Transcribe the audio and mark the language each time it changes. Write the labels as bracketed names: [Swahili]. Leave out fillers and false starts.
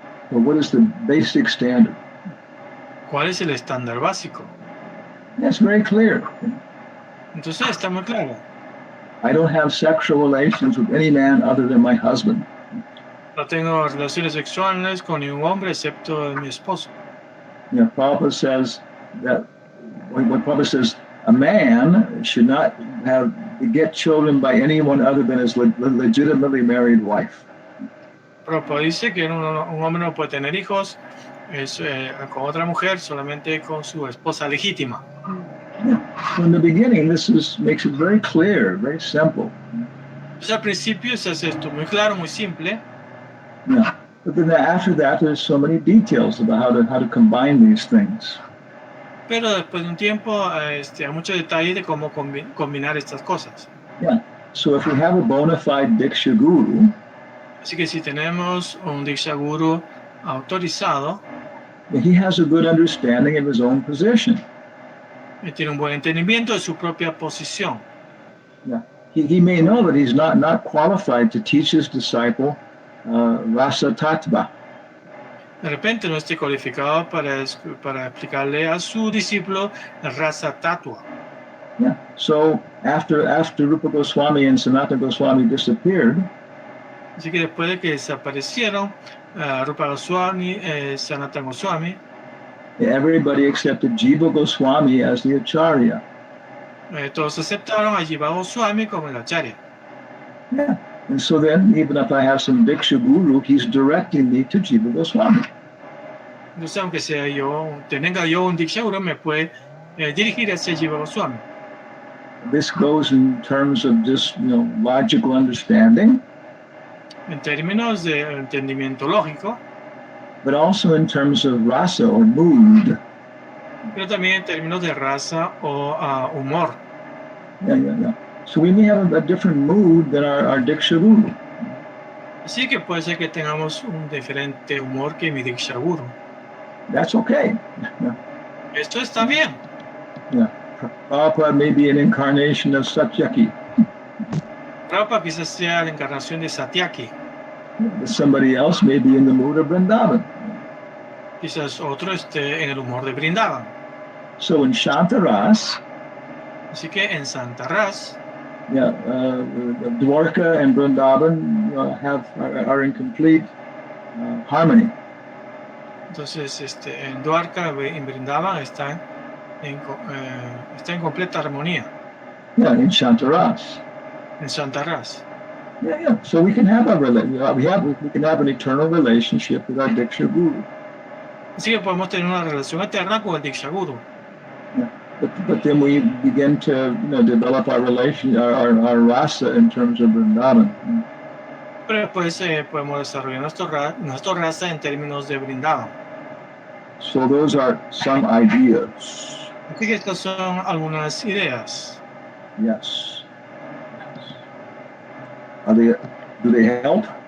[English] Well, what is the basic standard? [Spanish] ¿Cuál es el estándar básico? [English] That's very clear. [Spanish] Entonces está muy claro. [English] I don't have sexual relations with any man other than my husband. [Spanish] No tengo relaciones sexuales con ningún hombre excepto mi esposo. [English] Yeah, Prabhupada says that when Prabhupada says a man should not get children by anyone other than his legitimately married wife. [Spanish] Prabhupada dice que un hombre no puede tener hijos con otra mujer, solamente con su esposa legítima. [English] So in the beginning, makes it very clear, very simple. [Spanish] Entonces al principio se hace esto muy claro, muy simple, Yeah. [English] But then after that, there's so many details about how to combine these things. [Spanish] pero después de un tiempo hay muchos detalles de cómo combinar estas cosas. [English] Yeah. So if we have a bona fide Diksha Guru, [Spanish] Así que si tenemos un Diksha Guru autorizado, [English] he has a good understanding of his own position. [Spanish] Tiene un buen entendimiento de su propia posición. Yeah. [English] He may know that he's not qualified to teach his disciple Rasa Tattva. [Spanish] De repente no esté cualificado para explicarle a su discípulo Rasa Tattva. Yeah. [English] So after Rupa Goswami and Sanatana Goswami disappeared, [Spanish] así que después de que desaparecieron Rupa Goswami, Sanatana Goswami, [English] everybody accepted Jiva Goswami as the Acharya. [Spanish] Todos aceptaron a Jiva Goswami como el Acharya. Yeah. [English] And so then, even if I have some Diksha Guru, he's directing me to Jiva Goswami. [Spanish] Entonces, aunque tenga yo un Diksha Guru, me puede dirigir hacia Jiva Goswami. [English] This goes in terms of just, logical understanding. [Spanish] En términos de entendimiento lógico, [English] but also in terms of rasa or mood. [Spanish] Pero también en términos de raza o humor. Yeah. [English] So we may have a different mood than our Diksha Guru. [Spanish] Así que puede ser que tengamos un diferente humor que mi Diksha Guru. [English] That's okay. Yeah. [Spanish] Esto está bien. [English] Yeah. Prabhupada may be an incarnation of Satyaki. [Spanish] Prabhupada quizás sea la encarnación de Satyaki. [English] Somebody else may be in the mood of Vrindavan. [Spanish] Quizás otro esté en el humor de Vrindavan. [English] So in Shantaras, [Spanish] así que en Santa Ras, [English] Dwarka and Vrindavan are in complete harmony. [Spanish] Entonces, en Dwarka y en Vrindavan están en completa armonía. [English] Yeah, in Shantaras. [Spanish] En Santa Ras. Yeah. [English] So we can have we can have an eternal relationship with our Diksha Guru. [Spanish] Así que podemos tener una relación eterna con el Diksha Guru. Yeah. [English] But then we begin to develop our relation, our rasa in terms of Vrindavan. [Spanish] Pero después podemos desarrollar nuestro rasa en términos de Vrindavan. [English] So those are some ideas. [Spanish] Así que estas son algunas ideas. Yes. [English] Do they help?